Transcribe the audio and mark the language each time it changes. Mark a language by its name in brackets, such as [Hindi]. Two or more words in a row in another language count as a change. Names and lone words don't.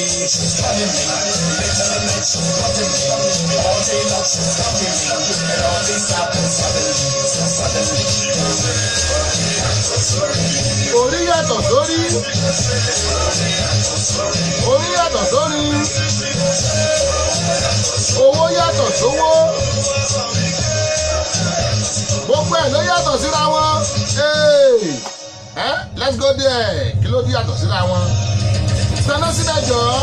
[English] She's calling me. She's calling me. All day long she's calling me. And all this happens suddenly. So suddenly. [Yoruba] Orí yàtọ̀ sórí. Orí yàtọ̀ sórí. Owó yàtọ̀ sówó. Gbogbo ẹ̀ ló yàtọ̀ síra wọn. [English] Hey! Eh? Let's go there. [Yoruba] Kí ló dé yàtọ̀ síra wọn? Tanná síbẹ̀ jọ.